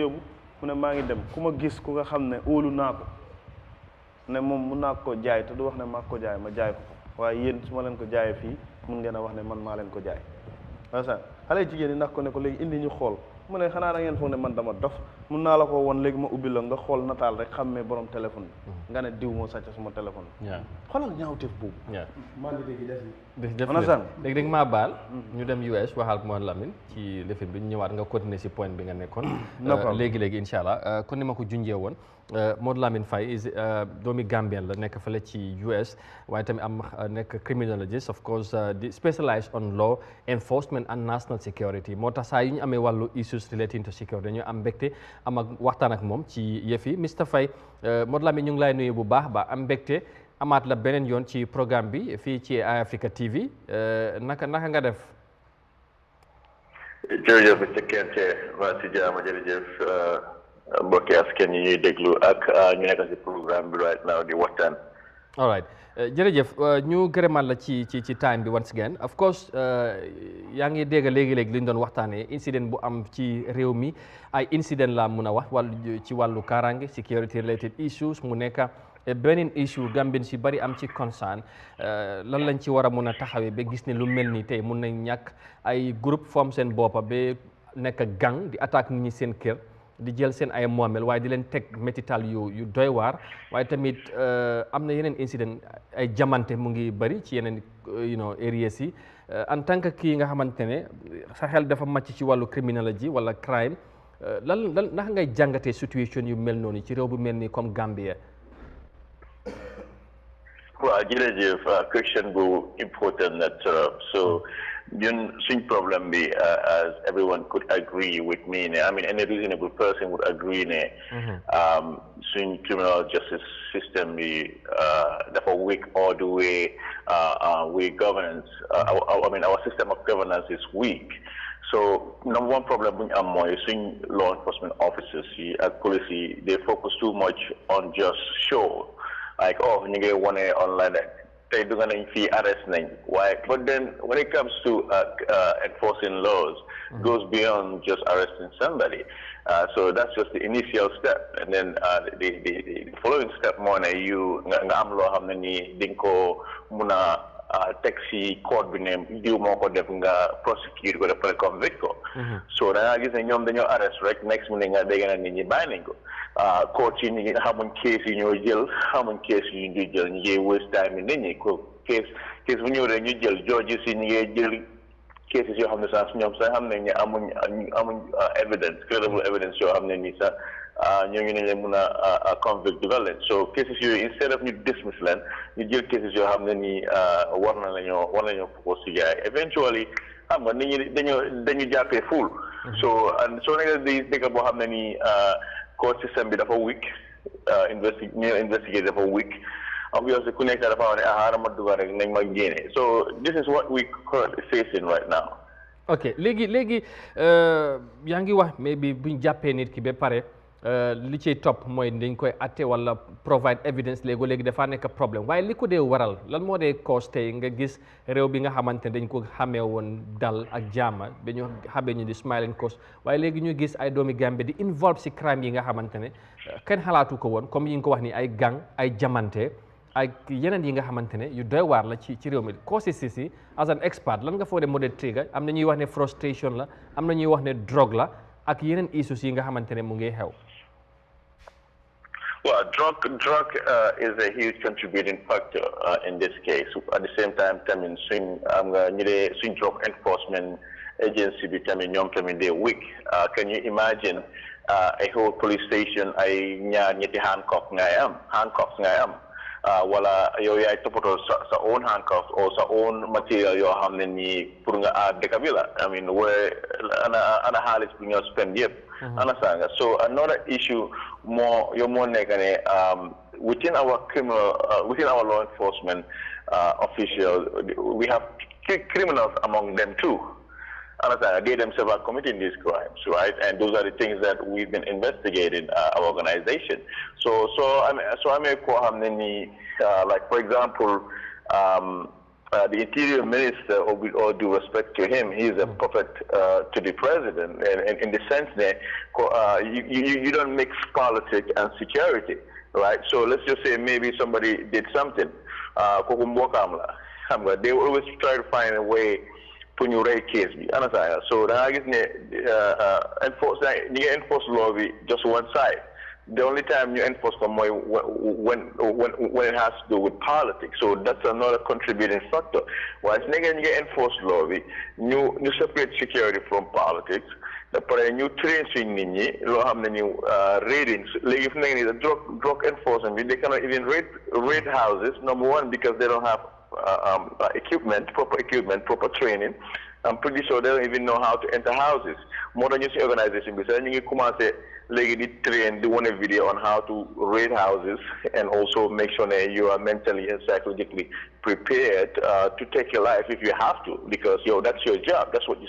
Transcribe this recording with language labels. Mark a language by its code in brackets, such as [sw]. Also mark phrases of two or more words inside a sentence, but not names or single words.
[wo] yóbbu mu ne maa ngi dem ku ma gis ku nga xam ne óolu naa ko ne moom mun naa ko jaay te du wax ne maa ko jaay ma jaay ko waaye yéen su ma leen ko jaayee fii mun ngeen a wax ne man maa leen ko jaay wasa xale jigéen ñi ndax ko ne ko léegi indi ñu xool mu ne xanaa da ngeen foog ne man dama dof mun naa la ko woon léegi ma ubbi la nga xool nataal rek xammee borom téléphone bi nga ne diw moo sàcc suma téléphone bi xoolal ñaawteef boobu man di def léegi da nga maa baal ñu dem US waxal Modou Lamine ci lifin bi ñu ñëwaat nga continuer si point bi nga nekkoon léegi [ar] incha allah [wo] kon ni ma ko junjee woon Modou Lamine Faye doomi Gambien la nekk fële ci US waaye tamit am nekk [en] criminologist of course [wo] di [en] specialize on law enforcement and national security [wo] moo tax saa yu ñu amee wàllu [en] issues relating to security [wo] dañoo am mbégte am ak waxtaan ak moom ci yëf yi Mr Faye Modou Lamine ñu ngi lay nuyu bu baax ba am mbégte amaat la beneen yoon ci programme bi fii ci Eyeafrica TV naka nga def. jërëjëf monsieur Kente waa si jaama jërëjëf mbokki askan yi ñuy déglu ak ñu nekk si programme bi [en] right now [wo] di waxtaan [en] all right [wo] jërëjëf ñu gërëmal la ci time bi [en] once again of course [wo] yaa ngi dégg léegi-léegi li ñu doon waxtaanee incident bu am ci réew mi ay incident la mun a wax wàllu ci wàllu kaaraange [en] security related issues [wo] mu nekk beneen issue Gambien si bari am ci concern lan lañ ci war a mun a taxawee ba gis ne lu mel ni tey mun nañ ñàkk ay groupe form seen boppa ba nekk gang di attaque nit ñi seen kër di jël seen ay moomel waaye di leen teg métital yu doy waar waaye tamit am na yeneen incident ay jamante mu ngi bëri ci yeneen areas yi [fr] en tant que [wo] kii nga xamante ne sa xel dafa màcc ci wàllu criminology wala crime lan naka ngay jàngatee situation yu mel noonu ci réew bu mel ni comme Gambia. [en] Well, [wo] jërëjëf question bu important na trop so ñun suñ problème bi [en] as everyone could agree with me ne I mean any reasonable person would agree [wo] ne suñ [en] criminal justice system [wo] bi dafa [en] weak all the way governance I mean our system of governance is weak. So number one problem [wo] bu ñu am mooy suñ [en] law enforcement officers [wo] yi ak police yi [en] they focus too much on just show like oh [wo] ñu ngi wone online tey du nga nañ fii arrest nañ [en] waaye but then when it comes to enforcing laws goes beyond just arresting somebody so that's just the initial step and then the following step [wo] moo ne you nga am loo xam ne ni di nga ko mun a teg si code bi ne diw moo ko def nga prosecute ko dafa convict ko so da ngaa gis ne ñoom dañoo arrest rek [en] next minute [wo] nga dégg na nit ñi bàyyi nañ ko court yi ñu ngi xamuñ case yi ñoo jël xamuñ case yi ñu jël ñu ngi [en] waste time [wo] yi nit ñi ko case bu ñëw rek ñu jël judges yi ñu ngi jël cases yoo xam ne sax ñoom sax xam nañ ne amuñ evidence [en] credible evidence [wo] yoo xam ne nii sax ñooñu ne leen mun a convict violence so cases yooyu instead of ñu dismiss leen ñu jël cases yoo xam ne nii war nañoo propose si gars yi eventually xam nga nit ñi dañu jàppee full so nekk di dëkk boo xam ne nii [en] court system [wo] bi dafa weak investigate dafa weak obviously ku nekk dafa wax ne xaaral ma dugal rek nañ ma génne [en] so this is what we currently facing right now. [wo] ok léegi yaa ngi wax mais bi buñ jàppee nit ki ba pare li ciy topp mooy dañ koy atte wala [en] provide evidence [wo] léegi dafa nekk problème waaye li ko dee waral lan moo dee cause tey nga gis réew bi nga xamante ne dañ ko xamee woon dal ak jaama ba ñu xamee ñu di [en] smiling coast [wo] waaye léegi ñu gis ay doomi Gambie di involve si crime yi nga xamante ne kenn xalaatu ko woon comme yi nga ko wax ni ay gang ay jamante ak yeneen yi nga xamante ne yu doy waar la ci réew mi causes si [en] as an expert [wo] lan nga foog ne moo dee trigger am na ñuy wax ne frustration la am na ñuy wax ne drogue la ak yeneen issues yi nga xamante ne mu ngi xew. [en] Well, drug is a huge contributing factor in this case. At the same time, swing drug enforcement agency becoming they're weak. Can you imagine a whole police station handcuffs [wo] wala yow yaay toppatoo sa [en] own handcuffs or sa own material [wo] yoo xam ne nii pour nga aar dëkk bi la [en] I mean where [wo] ana xaalis bi nga [en] spend yëpp understand nga so another issue [wo] more nekk ne [en] within our law enforcement officials we have criminals among them too. Understand? They themselves are committing these crimes, right? And those are the things that we've been investigating our organization. So I may call him like for example, the Interior Minister, with all due respect to him, he is a puppet to the president, and in the sense that you don't mix politics and security, right? So let's just say maybe somebody did something, they always try to find a way to new rate [wo] case bi [en] understand so [wo] da gis ne [en] enforce law bi just one side the only time you enforce when it has to do with politics so that's another contributing factor once you enforce law [wo] bi ñu [en] separate security from politics the [wo] pare ñu [en] train [wo] suñ nit ñi loo xam ne ñu [en] raidings [wo] léegi fi nekk nii [en] the drug enforcement bi they cannot even raid houses number one because they don't have proper training. I'm pretty sure they don't even know how to enter houses. More than you see organization, because you come and say, like, train, do one video on how to raid houses and also make sure that you are mentally and psychologically prepared to take your life if you have to, because that's your job.